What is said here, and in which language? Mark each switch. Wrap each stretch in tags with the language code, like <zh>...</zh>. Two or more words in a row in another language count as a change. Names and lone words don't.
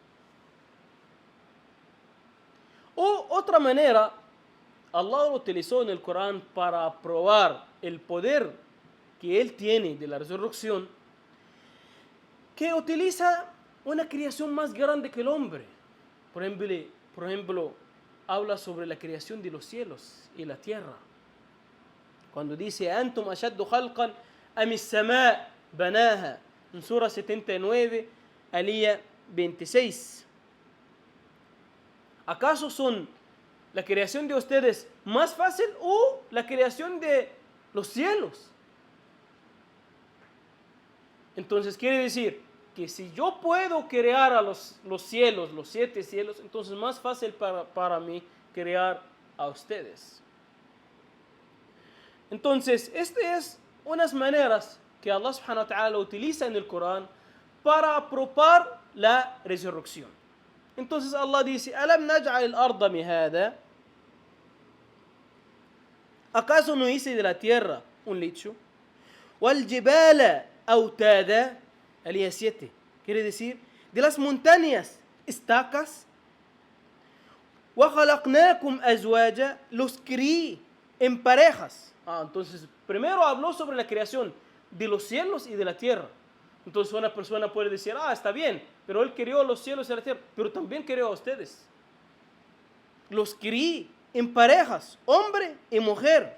<es>O otra manera, Allah lo utilizó en el Corán para probar el poder que Él tiene de la resurrección, que utiliza una creación más grande que el hombre. Por ejemplo, habla sobre la creación de los cielos y la tierra. Cuando dice,</es> <ar>أأنتم أشد خلقا أم السماء بناها,</ar> <es>en Sura 79, alía 26. ¿Acaso son la creación de ustedes más fácil o la creación de los cielos? Entonces quiere decir que si yo puedo crear a los cielos, los 7 cielos, entonces más fácil para mí crear a ustedes. Entonces, estas es unas maneras que Allah</es> <ar>سبحانه وتعالى</ar> <es>utiliza en el Corán para aprobar la resurrección. Entonces Allah dice,</es> <ar>ألم نجعل الأرض مهادا,</ar> <es>¿acaso no hice de la tierra un lecho?</es> <ar>والجبال أوتادا,</ar> <es>alía 7, quiere decir, de las montañas, estacas.</es> <ar>وخلقناكم أزواجا,</ar> <es>los crié en parejas. Entonces, primero habló sobre la creación de los cielos y de la tierra. Entonces una persona puede decir, está bien, pero Él creó los cielos y la tierra, pero también creó a ustedes. Los crié en parejas, hombre y mujer.</es>